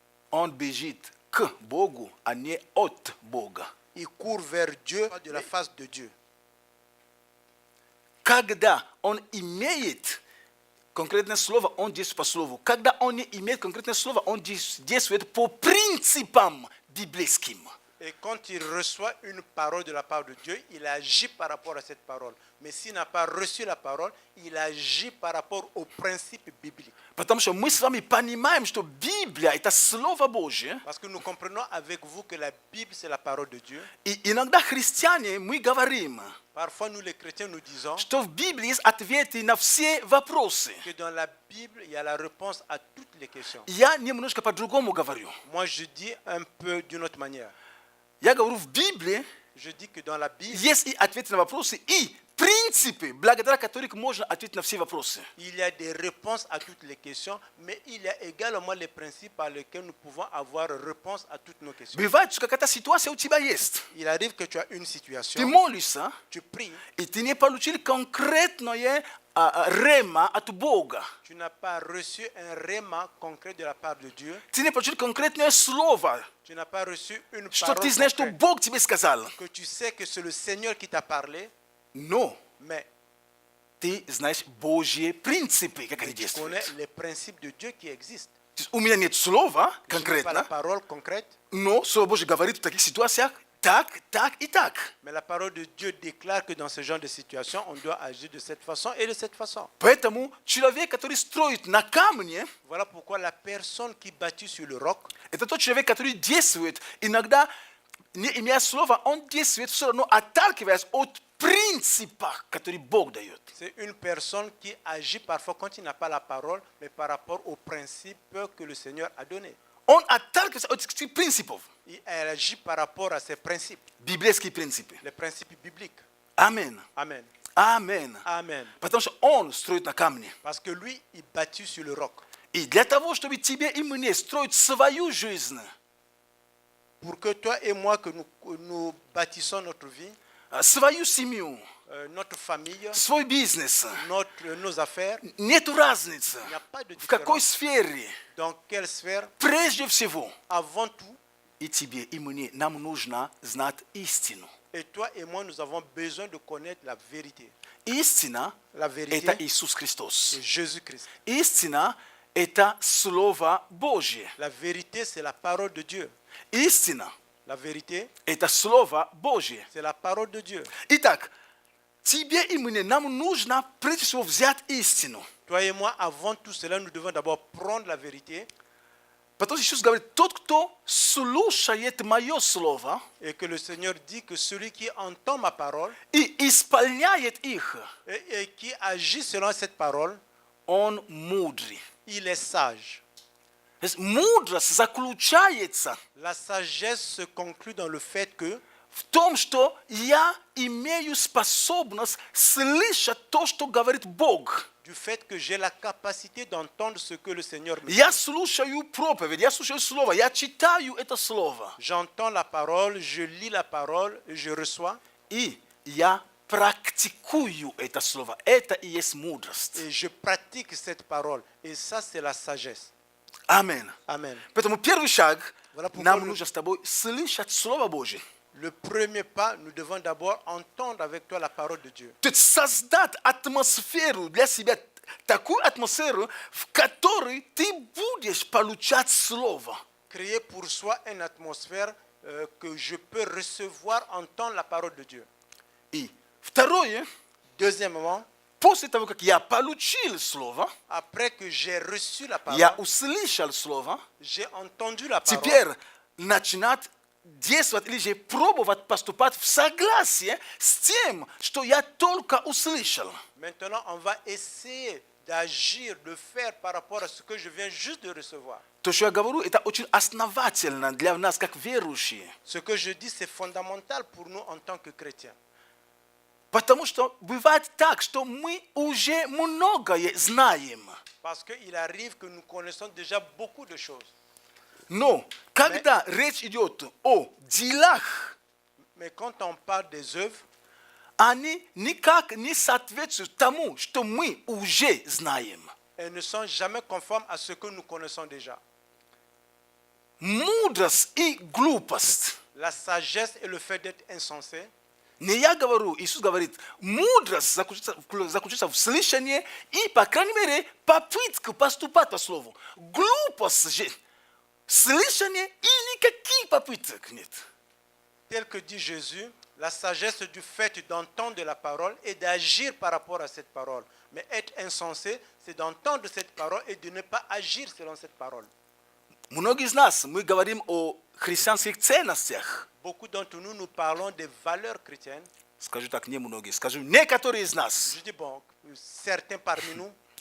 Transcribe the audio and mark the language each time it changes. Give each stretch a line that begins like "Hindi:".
Russian: Он бежит к Богу, а не от Бога.
French: Il court vers Dieu, de la face de Dieu.
Russian: Когда он имеет конкретное слово он действует по слову. Когда он не имеет конкретное слово, он действует по принципам библейским.
French: Et quand il reçoit une parole de la part de Dieu, il agit par rapport à cette parole. Mais s'il n'a pas reçu la parole, il agit par rapport aux principes bibliques.
Russian: Потому что мы с вами понимаем, что Библия – это Слово Божье.
French: Parce que nous comprenons avec vous que la Bible, c'est la parole de Dieu.
Russian: И иногда христиане, мы говорим,
French: Parfois, nous les chrétiens, nous disons
Russian: что в Библии есть ответы на все вопросы.
French: que dans la Bible, il y a la réponse à toutes les questions.
Russian: Я немножко по-другому говорю.
French: Moi, je dis un peu d'une autre manière.
Russian: Я говорю, в Библии
French: Je dis que dans la Bible,
Russian: есть и ответы на вопросы, и принципы, благодаря которым можно ответить на все вопросы.
French: il y a des réponses à toutes les questions, mais il y a également les principes par lesquels nous pouvons avoir réponse à toutes nos questions.
Russian: Бывает, что какая-то ситуация у тебя есть.
French: Il arrive que tu as une
Russian: Ты
French: situation,
Russian: молишься,
French: tu pries,
Russian: и ты не получил конкретное рема от Бога.
French: tu n'as pas reçu un réma concret de la part de Dieu,
Russian: Ты не получил конкретное слово,
French: tu n'as pas reçu une
Russian: что
French: parole
Russian: ты знаешь, что
French: concrète,
Russian: Бог тебе сказал.
French: que tu sais que c'est le Seigneur qui t'a parlé,
Russian: Но
French: mais
Russian: ты знаешь Божьи принципы, как они
French: tu connais
Russian: действуют.
French: les principes de Dieu qui existent.
Russian: То есть у меня нет слова
French: Je n'ai pas la
Russian: конкретно,
French: parole concrète,
Russian: но Слово Божье говорит в таких ситуациях так, так и так.
French: mais la parole de Dieu déclare que dans ce genre de situation, on doit agir de cette façon et de cette façon.
Russian: Поэтому человек, который строит на камне,
French: Voilà pourquoi la personne qui bâtit sur le roc,
Russian: это тот человек, который действует, иногда, не имея слова, он действует все равно, отталкиваясь от принципа, который Бог дает.
French: c'est une personne qui agit parfois quand il n'a pas la parole, mais par rapport aux principes que le Seigneur a donnés.
Russian: Он отталкивается от этих принципов,
French: Elle agit par rapport à ces principes,
Russian: библейские принципы.
French: les principes bibliques.
Russian: Аминь.
French: Amen.
Russian: Аминь.
French: Amen.
Russian: Потому что он строит на камне.
French: Parce que lui, il bâtit sur le roc.
Russian: И для того, чтобы тебе и мне строить свою жизнь,
French: Pour que toi et moi, que nous bâtissons notre vie,
Russian: свою семью,
French: notre famille,
Russian: свой бизнес,
French: nos affaires,
Russian: нету разницы,
French: il n'y a pas de
Russian: в какой
French: différence.
Russian: сфере.
French: Dans quelle sphère,
Russian: Прежде всего,
French: avant tout,
Russian: и тебе, и мне, нам нужно знать истину.
French: et toi et moi, nous avons besoin de connaître la vérité.
Russian: Истина
French: La
Russian: – это
French: vérité,
Russian: Иисус Христос.
French: c'est Jésus-Christ.
Russian: Истина – это Слово Божье.
French: La vérité, c'est la parole de Dieu.
Russian: Истина
French: La vérité,
Russian: – это Слово Божье.
French: c'est la parole de Dieu.
Russian: Итак, тебе и мне, нам нужно прежде всего взять истину.
French: Toi et moi, avant tout cela, nous devons d'abord prendre la vérité
Russian: Потому что Иисус говорит, тот, кто слушает мое слово
French: et que le Seigneur dit que celui qui entend ma parole
Russian: и исполняет их,
French: et qui agit selon cette parole,
Russian: он мудрый.
French: il est sage.
Russian: То есть мудрость заключается
French: La sagesse se conclut dans le fait que
Russian: в том, что я имею способность слышать то, что говорит Бог.
French: du fait que j'ai la capacité d'entendre ce que le Seigneur me dit.
Russian: Я слушаю проповедь, я слушаю слово, я читаю это слово.
French: J'entends la parole, je lis la parole, je reçois
Russian: И я практикую это слово. Это и есть мудрость.
French: et je pratique cette parole. Et ça, c'est la sagesse.
Russian: Аминь.
French: Amen.
Russian: Поэтому первый шаг,
French: Voilà pourquoi
Russian: нам
French: nous-
Russian: нужно с тобой слышать Слово Божье.
French: Le premier pas, nous devons d'abord entendre avec toi la parole de Dieu.
Russian: То есть создать атмосферу для себя, такую атмосферу, в которой ты будешь получать Слово.
French: Créer pour soi une atmosphère que je peux recevoir, entendre la parole de Dieu.
Russian: И второе,
French: Deuxièmement,
Russian: после того, как я получил Слово,
French: après que j'ai reçu la parole,
Russian: я услышал Слово,
French: j'ai entendu la parole,
Russian: теперь начинать действовать или же пробовать поступать в согласии с тем, что я только услышал.
French: maintenant on va essayer d'agir, de faire par rapport à ce que je viens juste de recevoir.
Russian: То, что я говорю, это очень основательно для нас, как верующие.
French: Ce que je dis, c'est fondamental pour nous en tant que chrétiens.
Russian: Потому что бывает так, что мы уже многое знаем.
French: Parce qu'il arrive que nous connaissons déjà beaucoup de choses.
Russian: Но когда речь идет о делах,
French: Mais quand on parle des œuvres,
Russian: они никак не соответствуют тому, что мы уже знаем.
French: elles ne sont jamais conformes à ce que nous connaissons déjà.
Russian: Мудрость и глупость
French: La sagesse et le fait d'être insensé
Russian: Не я говорю, Иисус говорит, мудрость заключается в слышании и, по крайней мере, попытка поступать по слову. Глупость же, слышание и никаких попыток нет.
French: Tel que dit Jésus, la sagesse du fait d'entendre la parole et d'agir par rapport à cette parole. Mais être insensé, c'est d'entendre cette parole et de ne pas agir selon cette parole.
Russian: Многие из нас, мы говорим о христианских ценностях.
French: Beaucoup d'entre nous, nous parlons des valeurs chrétiennes.
Russian: Скажу так, не многие, скажу некоторые из нас.
French: Je dis, bon, certains parmi nous,